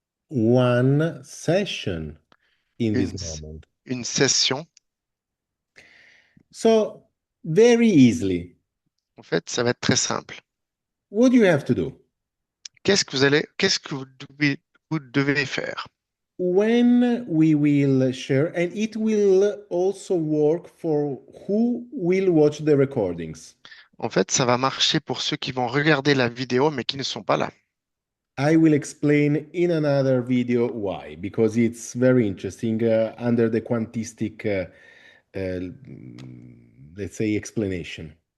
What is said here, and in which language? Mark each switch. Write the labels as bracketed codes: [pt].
[en] one session in this [fr] une, [en] moment. [fr] une session. [en] So, very easily, [fr] En fait, ça va être très simple. [en] what do you have to do? [fr] Qu'est-ce que vous devez faire? [en] When we will share, and it will also work for who will watch the recordings. [fr] En fait, ça va marcher pour ceux qui vont regarder la vidéo mais qui ne sont pas là. [en] I will explain in another video why, because it's very interesting under the quantistic, let's say, explanation.